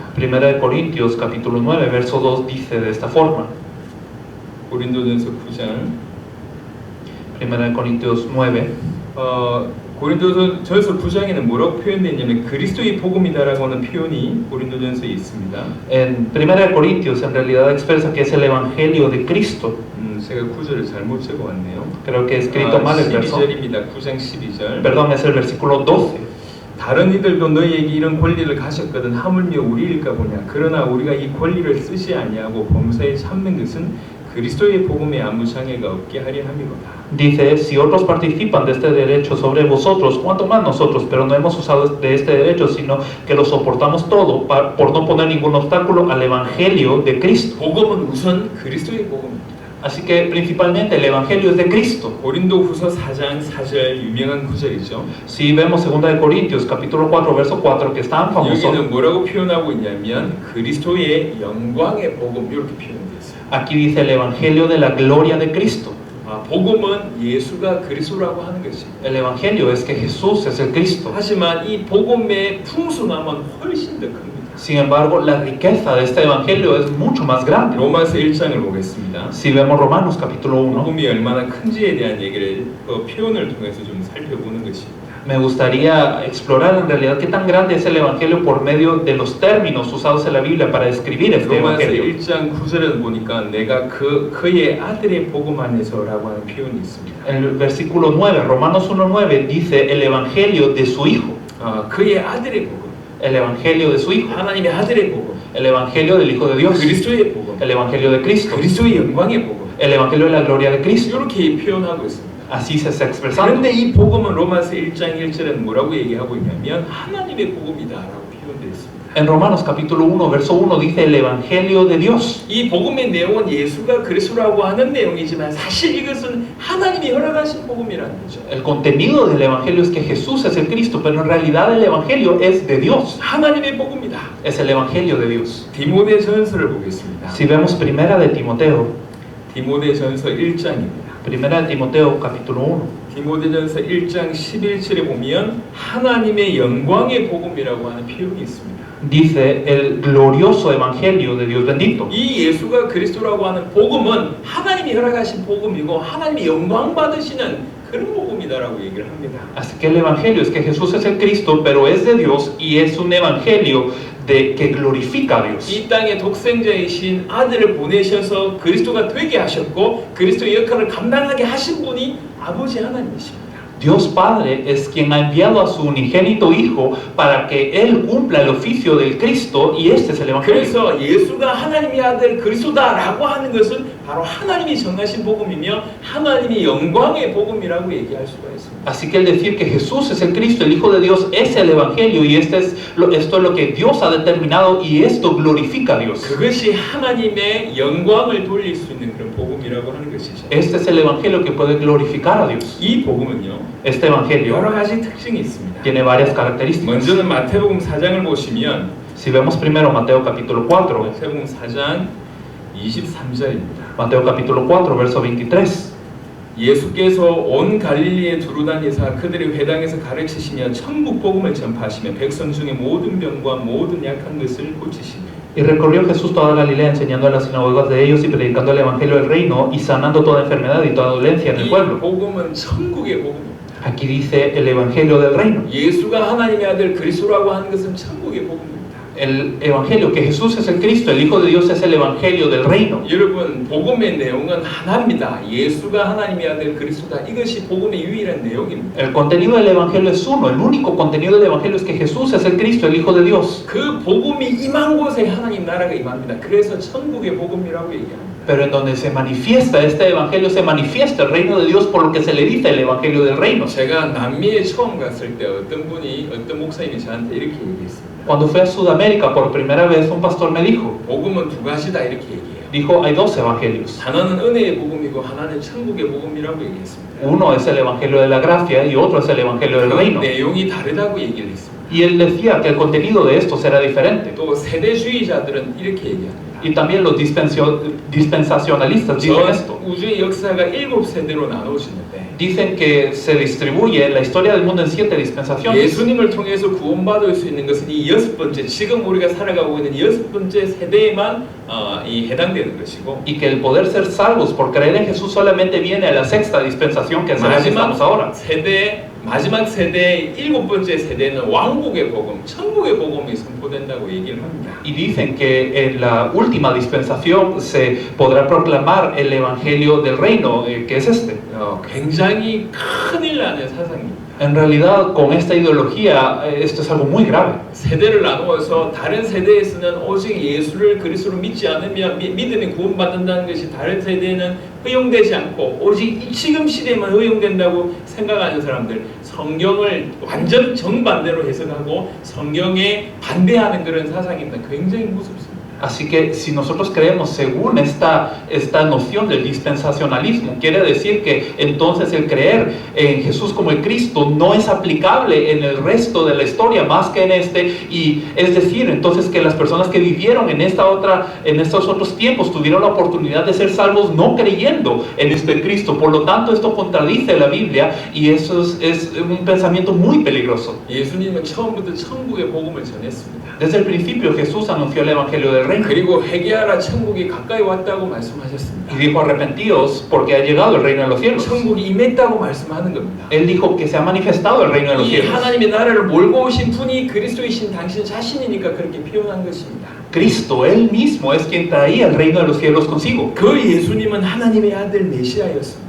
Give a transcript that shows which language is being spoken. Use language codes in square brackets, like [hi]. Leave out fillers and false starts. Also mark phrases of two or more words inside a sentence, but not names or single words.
[es] Primera de Corintios, capítulo 9, verso 2 dice de esta forma. [ko] 고린도전서 9장 [es] Primera de Corintios 9. [ko] 고린도전서 9장에는 뭐라고 표현되어 있냐면 그리스도의 복음이다라고 하는 표현이 고린도전서에 있습니다. [es] En Primera de Corintios en realidad expresa que es el evangelio de Cristo. [ko] 제가 9절을 잘못 적어왔네요. [es] Creo que he escrito mal el verso. [ko] 12절입니다. 9장 12절. [es] Perdón, es el versículo 12. [ko] 다른 이들도 너희에게 이런 권리를 가졌거든 하물며 우리일까 보냐. 그러나 우리가 이 권리를 쓰지 아니하고 범사에 참는 것은 그리스도의 복음에 아무 장애가 없게 하려 함이로다. [es] Dice, si otros participan de este derecho sobre vosotros, cuanto más nosotros, pero no hemos usado de este derecho, sino que lo soportamos todo por no poner ningún obstáculo al evangelio de Cristo. [ko] 복음은 우선 그리스도의 복음입니다. [es] Así que principalmente el evangelio es de Cristo. [ko] 고린도후서 4장 4절 유명한 구절이죠. [es] Si vemos 2 de Corintios capítulo 4 verso 4 que es tan famoso, [ko] 여기는 뭐라고 표현하고 있냐면 그리스도의 영광의 복음 이렇게 표현되어 있어요. [es] aquí dice el evangelio de la gloria de Cristo. [ko] 복음은 예수가 그리스도라고 하는 것입니다. [es] El evangelio es que Jesús es el Cristo. [ko] 하지만 이 복음의 풍성함은 훨씬 더 큽니다. [es] Sin embargo, la riqueza de este evangelio es mucho más grande. [ko] 로마서 1장을 보겠습니다. [es] Si vemos Romanos capítulo 1, [ko] 복음이 얼마나 큰지에 대한 얘기를 표현을 통해서 좀 살펴보는 것입니다. [es] me gustaría explorar en realidad qué tan grande es el evangelio por medio de los términos usados en la Biblia para describir este [ko] 로마서 [es] evangelio. [ko] 1장 9절에 보니까 내가 그의 아들의 복음 안에서라고 하는 표현이 있습니다. [es] En el versículo 9, Romanos 1:9 dice el evangelio de su hijo. [ko] 그의 아들의 복음. [es] El evangelio de su hijo. [ko] 하나님의 아들의 복음. [es] El evangelio del Hijo de Dios. [ko] 그리스도의 복음. [es] El evangelio de Cristo. [ko] 그리스도의 영광의 복음. [es] El evangelio de la gloria de Cristo. [ko] 이렇게 표현하고 있습니다. [es] Así se está expresando. [ko] 그런데 이 복음은 로마서 1장 1절에는 뭐라고 얘기하고 있냐면 하나님의 복음이다라고 표현되어 있습니다. [es] En Romanos capítulo 1, verso 1 dice el evangelio de Dios. [ko] 이 복음의 내용은 예수가 그리스도라고 하는 내용이지만 사실 이것은 하나님이 허락하신 복음이라는 거죠. [es] El contenido del evangelio es que Jesús es el Cristo, pero en realidad el evangelio es de Dios. [ko] 하나님의 복음이다. [es] Es el evangelio de Dios. [ko] 디모데전서를 보겠습니다. [es] Si vemos primera de Timoteo, [ko] 디모데전서 1장입니다. [es] primera de Timoteo capítulo 1. [ko] 디모데전서 1장 11절에 보면 하나님의 영광의 복음이라고 하는 표현이 있습니다. [es] Dice el glorioso evangelio de Dios bendito. [ko] 이 예수가 그리스도라고 하는 복음은 하나님이 허락하신 복음이고 하나님이 영광 받으시는 그런 복음이다라고 얘기를 합니다. [es] Así que el evangelio es que Jesús es el Cristo, pero es de Dios y es un evangelio que glorifica a Dios. [ko] 이 땅에 독생자이신 아들을 보내셔서 그리스도가 되게 하셨고 그리스도의 역할을 감당하게 하신 분이 아버지 하나님이십니다. [es] Dios Padre es quien ha enviado a su unigénito Hijo para que Él cumpla el oficio del Cristo y este es el evangelio. [ko] 그래서 예수가 하나님의 아들 그리스도다라고 하는 것은 바로 하나님이 정하신 복음이며 하나님의 영광의 복음이라고 얘기할 수가 있습니다. [es] Así que el decir que Jesús es el Cristo, el Hijo de Dios, es el evangelio y esto es lo que Dios ha determinado y esto glorifica a Dios. [ko] 그것이 하나님의 영광을 돌릴 수 있는 그런 복음이라고 하는 것이죠. [es] Este es el evangelio que puede glorificar a Dios. [ko] 이 복음은요. [es] este evangelio [ko] 여러 가지 특징이 있습니다. [es] tiene varias características. [ko] 먼저는 마태복음 4장을 보시면 [es] Si vemos primero Mateo capítulo 4, [ko] 마태복음 4장 23절입니다. [es] Mateo capítulo 4, verso 23. [ko] 예수께서 온 갈릴리에 두루 다니사 그들의 회당에서 가르치시며 천국 복음을 전파하시며 백성 중에 모든 병과 모든 약한 것을 고치시며 [es] Y recorrió Jesús toda Galilea enseñando en las sinagogas de ellos y predicando el evangelio del reino y sanando toda enfermedad y toda dolencia en el [ko] 이 [es] pueblo. [ko] 복음은 천국의 복음입니다. [es] Aquí dice el evangelio del reino. [ko] 예수가 하나님의 아들 그리스도라고 하는 것은 천국의 복음입니다. [es] El evangelio que Jesús es el Cristo, el Hijo de Dios es el evangelio del reino. [ko] 여러분, 복음의 내용은 하나입니다. 예수가 하나님의 아들 그리스도다. 이것이 복음의 유일한 내용입니다. [es] El contenido del evangelio es uno, el único contenido del evangelio es que Jesús es el Cristo, el Hijo de Dios. [ko] 그 복음이 임한 곳에 하나님 나라가 임합니다. 그래서 천국의 복음이라고 얘기합니다. [es] Pero en donde se manifiesta este evangelio, se manifiesta el reino de Dios por lo que se le dice el evangelio del reino. [ko] 제가 남미에 처음 갔을 때 어떤 목사님이 저한테 이렇게 얘기했습니다. [es] Cuando fui a Sudamérica por primera vez, un pastor me dijo, [ko] 복음은 두 가지다 이렇게 얘기해요. [es] dijo, hay dos evangelios. [ko] 하나는 은혜의 복음이고 하나는 천국의 복음이라고 얘기했습니다. [es] Uno es el evangelio de la gracia y otro es el evangelio del [ko] 그 [es] reino. [ko] 내용이 다르다고 얘기를 했습니다. [es] Y él decía que el contenido de esto será diferente. [ko] 또 세대주의자들은 이렇게 얘기합니다. [es] Y también los dispensacionalistas dicen esto. [ko] 전 우주의 역사가 7세대로 나눠지는데 [es] Dicen que se distribuye la historia del mundo en 7 dispensaciones. [ko] 예수님을 통해서 구원받을 수 있는 것은 이 6번째, 지금 우리가 살아가고 있는 6번째 세대에만 해당되는 것이고 [es] Y que el poder ser salvos por creer en Jesús solamente viene a la 6ª dispensación que es la que estamos ahora. [ko] 마지막 세대의 7번째 세대는 왕국의 복음, 천국의 복음이 선포된다고 얘기를 합니다. [es] Y dicen que en la última dispensación se podrá proclamar el evangelio del reino, que es este. [ko] 굉장히 큰일 나는 사상입니다. [es] En realidad, con esta ideología, esto es algo muy grave. [ko] 세대를 나누어서 다른 세대에서는 오직 예수를 그리스도로 믿지 않으면 믿음이 구원받는다는 것이 다른 세대에는 허용되지 않고 오직 지금 시대에만 허용된다고 생각하는 사람들, 성경을 완전 정반대로 해석하고 성경에 반대하는 그런 사상입니다. 굉장히 무섭습니다. [es] Así que si nosotros creemos según esta noción del dispensacionalismo, quiere decir que entonces el creer en Jesús como el Cristo no es aplicable en el resto de la historia más que en este, y es decir, entonces que las personas que vivieron en estos otros tiempos tuvieron la oportunidad de ser salvos no creyendo en este Cristo. Por lo tanto, esto contradice la Biblia y eso es un pensamiento muy peligroso. [ko] 예수님은 처음부터 천국의 복음을 전했습니다. [es] Desde el principio Jesús anunció el evangelio del reino. [ko] 그리고 회개하라 천국이 가까이 왔다고 말씀하셨습니다. [es] Y dijo arrepentíos porque ha llegado el reino de los cielos. [ko] 천국이 임했다고 말씀하는 겁니다. [es] Él dijo que se ha manifestado el reino de los [ko] 이 [es] cielos. [ko] 하나님의 나라를 몰고 오신 분이 그리스도이신 당신 자신이니까 그렇게 표현한 것입니다. [es] Cristo, Él mismo es quien traía el reino de los cielos consigo. [ko] 그 예수님은 하나님의 아들 메시아였습니다.